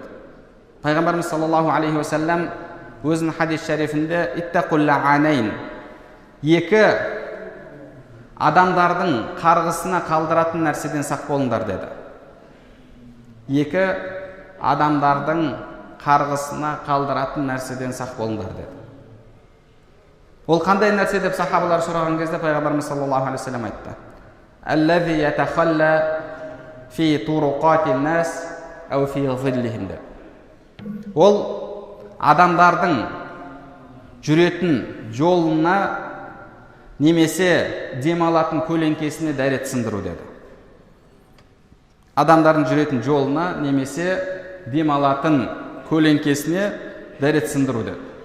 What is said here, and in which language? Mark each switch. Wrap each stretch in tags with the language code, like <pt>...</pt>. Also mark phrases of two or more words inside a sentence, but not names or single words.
<kk>Пайғамбарымыз</kk> <ar>صلى الله عليه وسلم</ar> <kk>өзінің хадис шарифінде</kk> <ar>اتقوا اللاعنين,</ar> <kk>екі адамдардың қарғысына қалдыратын нәрседен сақ болыңдар деді. Екі адамдардың қарғысына қалдыратын нәрседен сақ болыңдар деді. Ол қандай нәрсе деп сахабалар сұраған кезде пайғамбарымыз</kk> <ar>صلى الله عليه وسلم</ar> <kk>айтты:</kk> <ar>الذي يتخلى في طرقات الناس أو في ظلهم деп.</ar> <kk>Ол адамдардың жүретін жолына немесе демалатын көлеңкесіне дәрет сындыру деді. Адамдардың жүретін жолына немесе демалатын көлеңкесіне дәрет сындыру деді.</kk>